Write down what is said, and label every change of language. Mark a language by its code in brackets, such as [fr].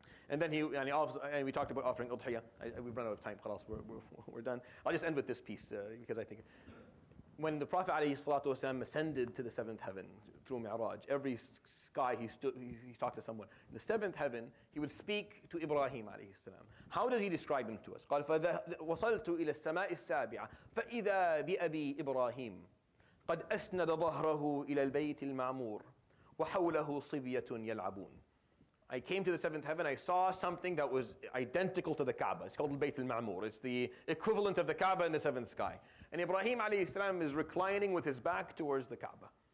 [en] And then and we talked about offering udhiyah. We've run out of time, khalas, we're done. I'll just end with this piece because I think when the Prophet ﷺ ascended to the 7th heaven through Mi'raj, every sky he talked to someone. In the 7th heaven, he would speak to Ibrahim alayhi salam. How does he describe him to us? [ar] قال وصلت إلى السماء السابعة فإذا بأبي إبراهيم قد أسند ظهره إلى البيت المعمور وحوله صبية يلعبون. [en] I came to the 7th heaven, I saw something that was identical to the Kaaba. It's called al-Bayt al-Ma'mur. It's the equivalent of the Kaaba in the 7th sky. And Ibrahim alayhi salam is reclining with his back towards the Kaaba.